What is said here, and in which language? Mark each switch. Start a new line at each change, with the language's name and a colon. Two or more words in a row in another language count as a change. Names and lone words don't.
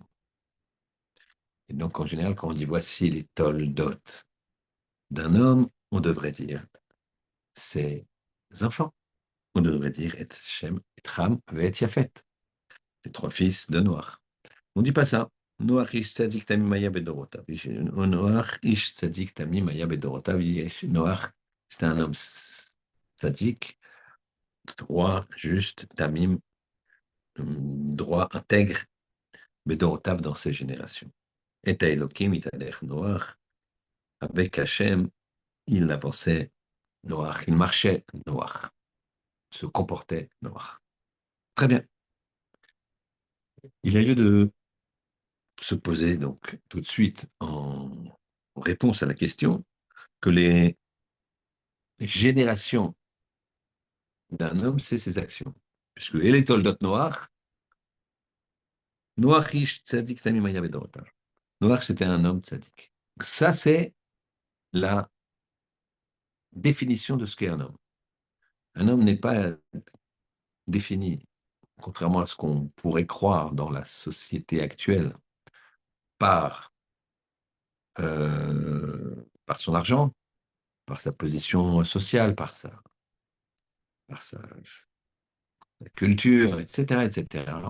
French: Et donc, en général, quand on dit voici les Toldot d'un homme, on devrait dire ses enfants. On devrait dire Et Shem, Et Ram, et Yafet, les trois fils de Noach. On ne dit pas ça.
Hebrew: נח איש צדיק תמים היה בדורותיו. נח איש צדיק תמים היה בדורותיו.
French: Noach, c'était un homme tzadik, droit, juste, tamim, droit, intègre, bedorotav dans ses générations.
Hebrew: את האלהים התהלך נח,
French: avec Hachem, il avançait Noach, il marchait Noach, se comportait Noach. Très bien. Il a lieu de se poser donc tout de suite en réponse à la question que les générations d'un homme, c'est ses actions. Puisque
Hebrew: אלה תולדות נח, נח איש צדיק תמים היה בדורותיו.
French: Noach, c'était un homme tzadik. Ça, c'est la définition de ce qu'est un homme. Un homme n'est pas défini, contrairement à ce qu'on pourrait croire dans la société actuelle, par, par son argent, par sa position sociale, par sa culture, etc., etc.